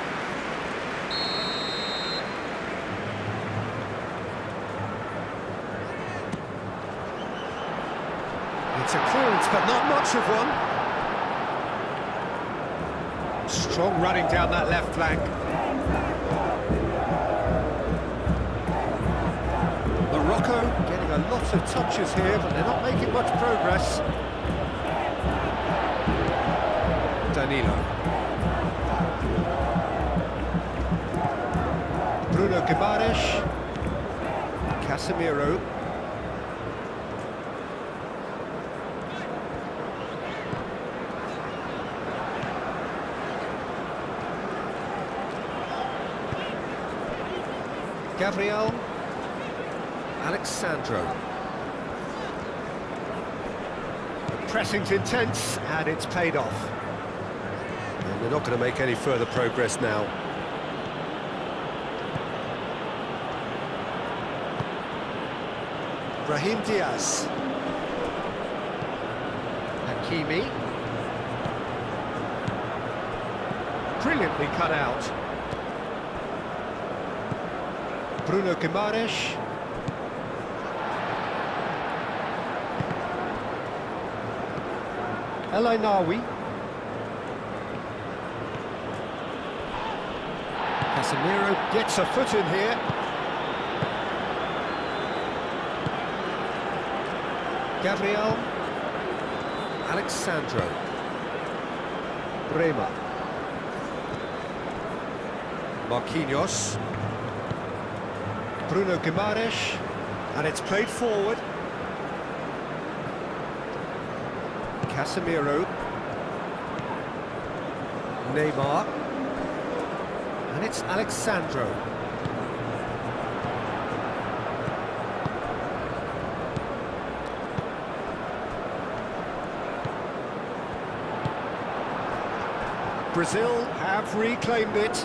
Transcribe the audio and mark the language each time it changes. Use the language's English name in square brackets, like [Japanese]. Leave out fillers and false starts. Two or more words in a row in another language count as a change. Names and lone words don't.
[English] It's a clearance, but not much of one. Strong running down that left flank. Morocco getting a lot of touches here, but they're not making much progress. Danilo. Bruno Guimaraes. Casemiro. Gabriel. Alexandro. The pressing's intense, and it's paid off. And they're not going to make any further progress now. Brahim Diaz. Hakimi. Brilliantly cut out. Bruno Guimaraes. El Ainawi. Casemiro gets a foot in here. Gabriel. Alexandro. Bremer. Marquinhos. Bruno Guimaraes. And it's played forward. Casemiro. Neymar. And it's Alexandro. Brazil have reclaimed it.